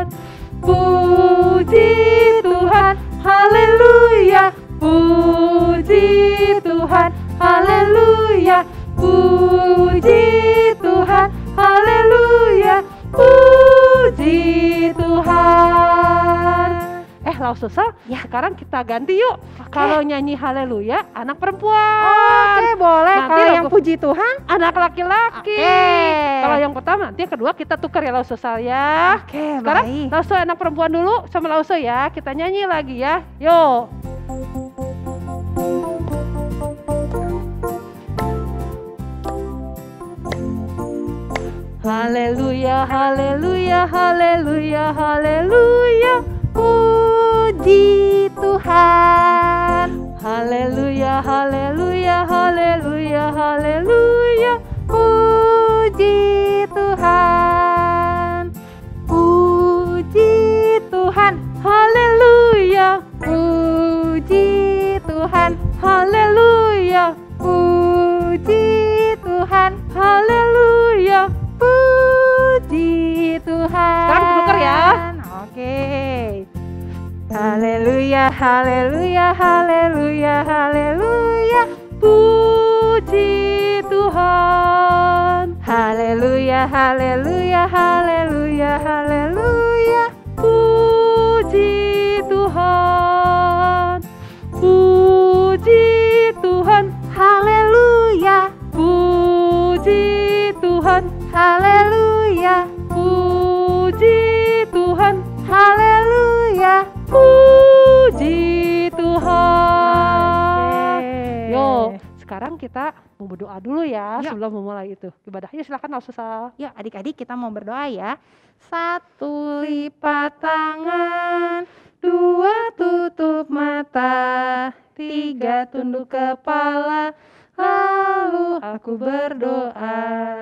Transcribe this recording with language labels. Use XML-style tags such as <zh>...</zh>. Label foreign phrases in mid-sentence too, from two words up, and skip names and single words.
<id>Puji Tuhan. Haleluya. Puji Tuhan. Haleluya. Puji Tuhan. Haleluya. Puji Tuhan. Laususa, sekarang kita ganti yuk. Kalau nyanyi haleluya, anak perempuan. Oke, boleh. Nanti Kalau yang puji Tuhan, anak laki-laki. Kalau yang pertama, nanti yang kedua kita tukar ya Laususa ya. Oke, sekarang baik. Lausu anak perempuan dulu sama Lausu ya. Kita nyanyi lagi ya. Yuk. Haleluya, haleluya, haleluya, haleluya. Puji Tuhan. Haleluya, haleluya, haleluya, haleluya. Puji Tuhan. Puji Tuhan. Haleluya. Puji Tuhan. Haleluya. Puji Tuhan. Haleluya. Puji Tuhan. Sekarang tukar ya. Oke. Haleluya, haleluya, haleluya, haleluya. Puji Tuhan. Haleluya, haleluya, haleluya, haleluya. Puji Tuhan. Puji Tuhan. Haleluya. Puji Tuhan. Haleluya. Puji Tuhan. Haleluya. Puji Tuhan. Yuk, sekarang kita mau berdoa dulu ya sebelum memulai itu ibadah. Yuk silakan Laususa. yuk adik-adik kita mau berdoa ya. 1 lipat tangan, 2 tutup mata, 3 tunduk kepala, lalu aku berdoa.</id>